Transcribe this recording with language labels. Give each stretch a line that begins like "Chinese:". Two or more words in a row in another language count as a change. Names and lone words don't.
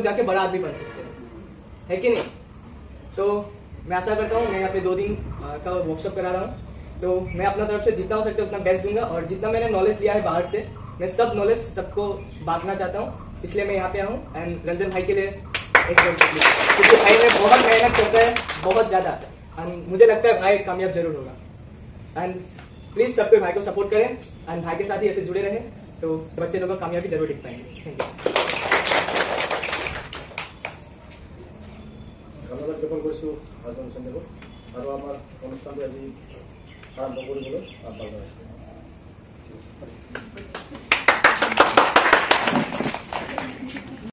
Hindi: जाके बड़ा आदमी बन सकते हैं है कि नहीं तो मैं आशा करता हूँ मैं यहाँ पे 2 दिन का वर्कशॉप करा रहा हूँ तो मैं अपना तरफ से जितना हो सकता है उतना बेस्ट दूंगा और जितना मैंने नॉलेज लिया है बाहर से मैं सब नॉलेज सबको बांटना चाहता हूँ इसलिए मैं यहाँ पे आया हूँ एंड रंजन भाई के लिए क्योंकि भाई ने बहुत मेहनत करता है बहुत ज्यादा एंड मुझे लगता है भाई कामयाब जरूर होगा एंड प्लीज सबको भाई को सपोर्ट करें एंड भाई के साथ ही ऐसे जुड़े रहे तो बच्चे लोग को कामयाबी जरूर दिख पाएंगे
English: thank you
Assamese: ধন্যবাদ জ্ঞাপন কৰিছোঁ হাজং চন্দ্ৰক আৰু আমাৰ অনুষ্ঠানটো আজি আৰম্ভ কৰিবলৈ আহ্বান জনাইছোঁ।